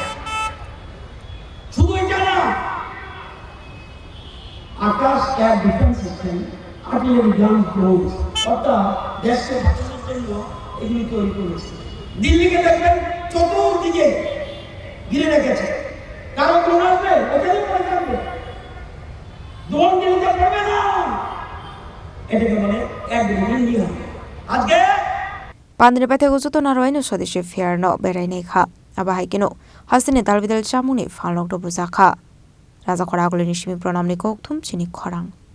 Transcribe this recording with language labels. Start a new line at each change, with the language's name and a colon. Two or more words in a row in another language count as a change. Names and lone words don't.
Bangla: শুধু এটা না, আকাশ এয়ার ডিফেন্স সিস্টেম, আর্টিলারি গান, ড্রোন, অর্থাৎ দেশকে বাঁচানোর জন্য এগুলি তৈরি করেছে। দিল্লিকে দেখবেন চতুর্দিকে ঘিরে রেখেছে, কারো ড্রোন আসবে ওখানে পড়ে থাকবে, ড্রোন দিল্লিতে পড়বে না। এটাকে বলে একদম ইন্ডিয়া। আজকে
Kok Borok: Pandre pate gusto na roino swadeshi fair no berai nei kha aba haikino hasine dalbidal chamuni falnok do buzakha raja khora guleni shimi pranam ni kokthum chini khorang